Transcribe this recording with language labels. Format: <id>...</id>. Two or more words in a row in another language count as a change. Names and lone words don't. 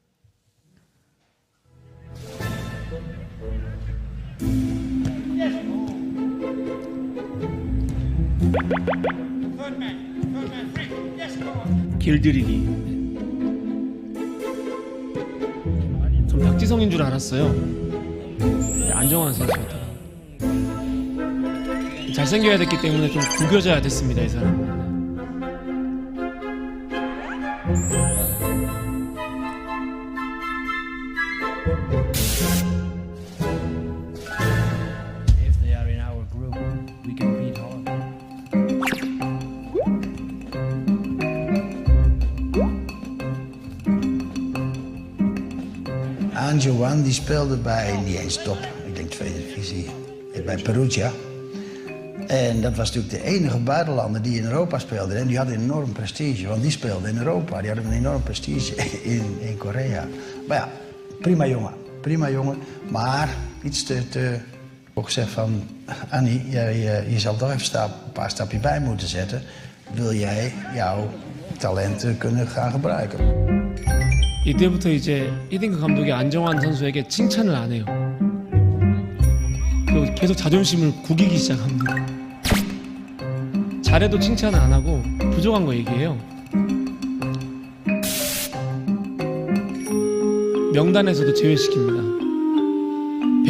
<ko>길들이기. 전 박지성인 줄 알았어요. 안정환 선수였다. 잘생겨야 됐기 때문에 좀 구겨져야 됐습니다, 이 사람.</ko> <en>If they are in our group, we can beat Holland.</en> <nl>Anjoan die speelde bij, niet eens top, ik denk tweede divisie, bij Perugia. En dat was natuurlijk de enige buitenlander die in Europa speelde. En die had een enorm prestige, want die speelde in Europa. Die had een enorm prestige in Korea. Maar ja, prima jongen. Maar iets te ook gezegd van, Annie, je zal toch even een paar stapjes bij moeten zetten. Wil jij jouw talenten kunnen gaan gebruiken?</nl> <ko>이때부터 이제 히딩크 감독이 안정환 선수에게 칭찬을 안 해요. 그리고 계속 자존심을 구기기 시작합니다. 잘해도 칭찬을 안 하고 부족한 거 얘기해요. 명단에서도 제외시킵니다.</ko>